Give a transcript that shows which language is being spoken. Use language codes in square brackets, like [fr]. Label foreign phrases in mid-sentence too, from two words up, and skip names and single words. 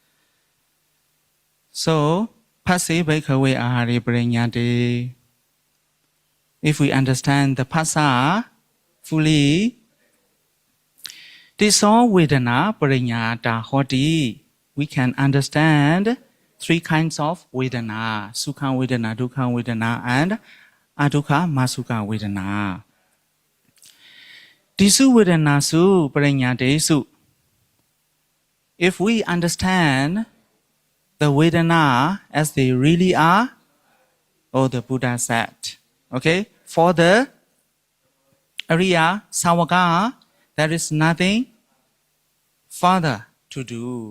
[pi] So, Phase Bhikkhave Ahari Parinyate. [en] If we understand the phassa fully, [pi] Tiso Vedana Parinyata Hoti, [en] we can understand three kinds of Vedana, [pi] Sukha Vedana, Dukkha Vedana, [en] and [pi] Adukkha Masukha Vedana. Tisu Vedana Su Parinyate Su. [en] If we understand the Vedana as they really are, or the Buddha said, okay, for the [pi] Arya Sawaka, [en] there is nothing further to do.